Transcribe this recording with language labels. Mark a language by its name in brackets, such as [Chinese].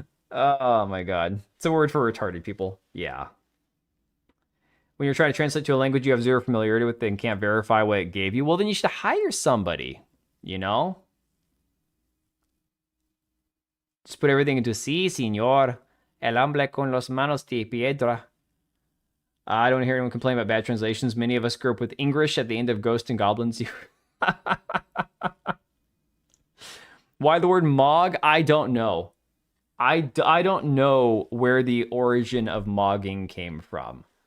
[English] Oh my God. It's a word for retarded people. Yeah. when you're trying to translate to a language you have zero familiarity with and can't verify what it gave you, well, then you should hire somebody, you know? Just put everything into [Spanish] sí, señor. El hombre con las manos de piedra. [English] I don't hear anyone complain about bad translations. Many of us grew up with English at the end of Ghost and Goblins. Why the word Mog? I don't know. I don't know where the origin of mogging came from.